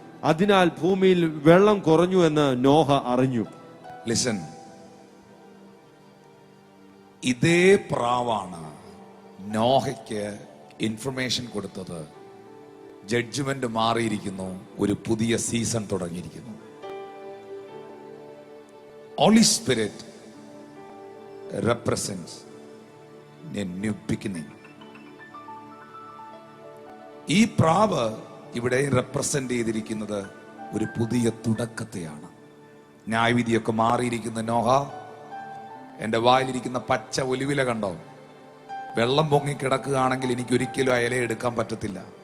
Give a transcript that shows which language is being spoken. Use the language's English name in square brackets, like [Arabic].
[Malayalam] അതിനാൽ ഭൂമിയിൽ വെള്ളം കുറഞ്ഞു എന്ന് നോഹ അറിഞ്ഞു. ലിസൺ, ഇതേ പ്രാവാണ് നോഹയ്ക്ക് ഇൻഫർമേഷൻ കൊടുത്തത്. ജഡ്ജ്മെന്റ് മാറിയിരിക്കുന്നു, ഒരു പുതിയ സീസൺ തുടങ്ങിയിരിക്കുന്നു. [English] Holy Spirit represents a new beginning. [Malayalam] ഈ പ്രാവ് ഇവിടെ റെപ്രസെന്റ് ചെയ്തിരിക്കുന്നത് ഒരു പുതിയ തുടക്കത്തെയാണ്. ന്യായവിധിയൊക്കെ മാറിയിരിക്കുന്ന നോഹ, എൻ്റെ വായിലിരിക്കുന്ന പച്ച ഒലിവില കണ്ടോ? വെള്ളം പൊങ്ങി കിടക്കുകയാണെങ്കിൽ എനിക്ക് ഒരിക്കലും ആ ഇല എടുക്കാൻ പറ്റത്തില്ല.